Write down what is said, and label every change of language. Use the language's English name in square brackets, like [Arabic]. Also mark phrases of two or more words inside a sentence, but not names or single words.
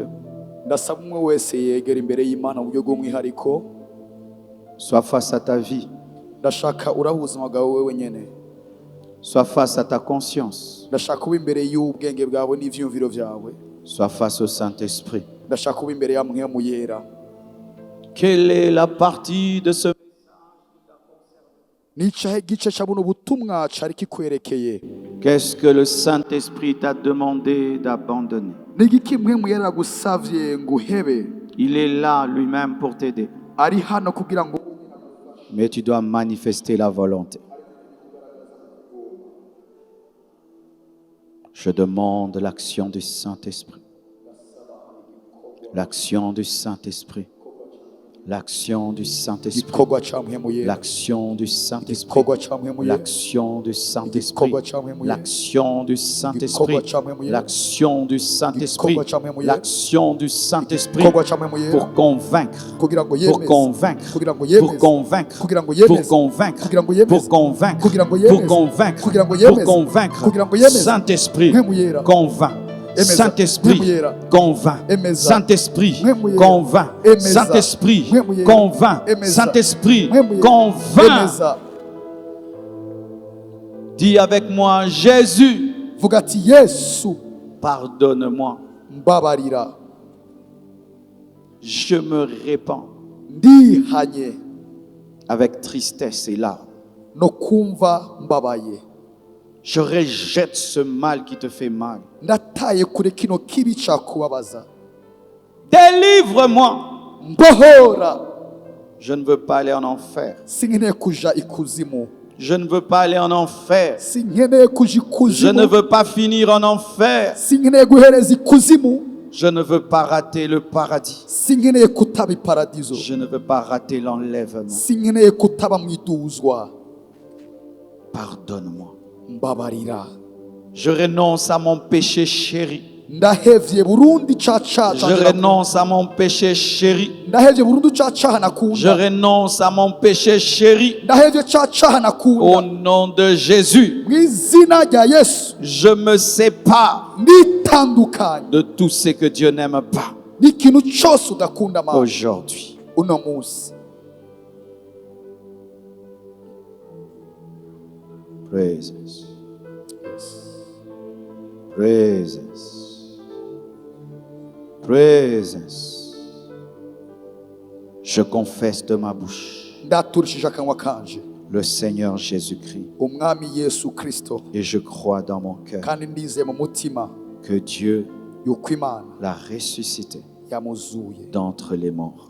[Rundi] Ndasaba umwe wese yegera imbere y'Imana mu buryo bw'umwihariko. [French] Sois face à ta vie. [Rundi] Ndashaka uraha ubuzima bwawe wewe nyene. [French] Sois face à ta conscience. [Rundi] Ndashaka uba imbere y'ubwenge bwawe n'ivyumviro vyawe. [French] Sois face au Saint-Esprit. [Rundi] Ndashaka uba imbere ya Mpwemu Yera. [French] Quelle est la partie de ce... [Rundi] Nicahe gice ca buno butumwa cari kikwerekeye. [French] Qu'est-ce que le Saint-Esprit t'a demandé d'abandonner? [Rundi] Nigiki Mpwemu Yera gusavye nguhebe. [French] Il est là lui-même pour t'aider. [Rundi] Ari hano kugira ngo [French] Mais tu dois manifester la volonté. Je demande l'action du Saint-Esprit. L'action du Saint-Esprit. L'action du Saint-Esprit. [Rundi] igikorwa ca Mpwemu Yera. [French] L'action du Saint-Esprit. [Rundi] Igikorwa ca Mpwemu Yera. [French] L'action du Saint-Esprit. [Rundi] Igikorwa ca Mpwemu Yera. [French] L'action du Saint-Esprit. [Rundi] Igikorwa ca Mpwemu Yera. [French] L'action du Saint-Esprit. [Rundi] Igikorwa ca Mpwemu Yera. [French] L'action du Saint-Esprit. [Rundi] Igikorwa ca Mpwemu Yera. [French] Pour convaincre. [Rundi] Kugira ngo [French] Pour [Rundi] yemeze. [French] convaincre. [Rundi] Kugira ngo [French] Pour [Rundi] yemeze. [French] convaincre. [Rundi] Kugira ngo [French] Pour [Rundi] yemeze. [French] convaincre. [Rundi] Kugira ngo yemeze. [French] Pour convaincre. [Rundi] Kugira ngo [French] Pour [Rundi] yemeze. [French] convaincre. [Rundi] Kugira ngo [French] Pour [Rundi] yemeze. [French] convaincre. [Rundi] Kugira ngo yemeze. [French] Saint-Esprit, [Rundi] Mpwemu Yera. [French] convainc. [Rundi] Emeza. [French] Saint-Esprit, [Rundi] Mpwemu Yera. [French] convainc. [Rundi] Emeza. [French] Saint-Esprit, [Rundi] Mpwemu Yera. [French] convainc. [Rundi] Emeza. [French] Saint-Esprit, [Rundi] Mpwemu Yera. [French] convainc. [Rundi] Emeza. [French] Saint-Esprit, [Rundi] Mpwemu Yera. [French] convainc. [Rundi] Emeza. [French] Dis avec moi, Jésus, [Rundi] Vuga ati Yesu [French] pardonne-moi. [Rundi] mbabarira. [French] Je me répands [Rundi] Ndihanye [French] avec tristesse et larmes. [Rundi] no kumva mbabaye. [French] Je rejette ce mal qui te fait mal. [Rundi] Ndataye kure kino kibi cakubabaza. [French] Délivre-moi. [Rundi] Mbohora. [French] Je ne veux pas aller en enfer. [Rundi] Sinkeneye kuja ikuzimu. [French] Je ne veux pas aller en enfer. [Rundi] Sinkeneye kuja [French] Je [Rundi] ikuzimu. [French] ne veux pas finir en enfer. [Rundi] Sinkeneye guhereza ikuzimu. [French] Je ne veux pas rater le paradis. [Rundi] Sinkeneye kutaba iparadizo. [French] Je ne veux pas rater l'enlèvement. [Rundi] Sinkeneye kutaba mwiduzwa. [French] Pardonne-moi. [Rundi] Mbabarira. [French] Je renonce à mon péché chéri. [Rundi] ndahevye burundu icacaha [French] Je [Rundi] canje [French] renonce à mon péché chéri. [Rundi] ndahevye burundu icacaha [French] Je [Rundi] nakunda [French] renonce à mon péché chéri. [Rundi] ndahevye icacaha [French] Au [Rundi] nakunda [French] nom de Jésus, [Rundi] mu izina rya Yesu [French] je me sépare [Rundi] nditandukanye [French] de tout ce que Dieu n'aime pas [Rundi] n'ikintu cyose udakunda Mana [French] aujourd'hui. [Rundi] uno munsi. [English] Praise us. Praise us. Praise us. [French] Je confesse de ma bouche [Rundi] ndaturishije akanwa kanje [French] le Seigneur Jésus-Christ [Rundi] umwami Yesu Kristo, [French] et je crois dans mon cœur [Rundi] kandi ndizeye mu mutima [French] que Dieu [Rundi] yuko Imana [French] l'a ressuscité [Rundi] yamuzuye [French] d'entre les morts.